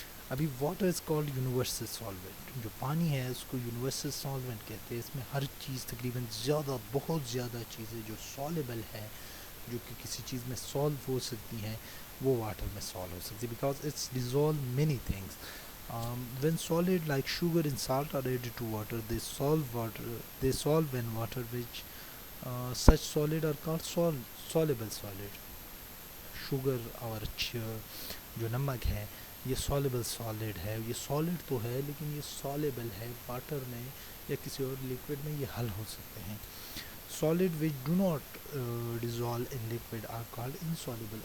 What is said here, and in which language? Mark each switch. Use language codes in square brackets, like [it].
[ur] ابھی [en] Water is called universal solvent. [ur] جو پانی ہے اس کو یونیورسل سالوینٹ کہتے ہیں. اس میں ہر چیز تقریباً بہت زیادہ چیزیں جو سالبل ہے, جو کہ کسی چیز میں سالو ہو سکتی ہیں, وہ واٹر میں سالو ہو سکتی ہے, [en] Because it's dissolve many things. when solid like sugar and salt are added to water, they solve when water, which such solid are called soluble solid. [ur] Sugar اور جو نمک ہے یہ سالبل سالڈ ہے. یہ سالڈ تو ہے لیکن یہ سالبل ہے, واٹر میں یا کسی اور لیکوڈ میں یہ حل ہو سکتے ہیں. [en] solid which do not dissolve in liquid are called insoluble.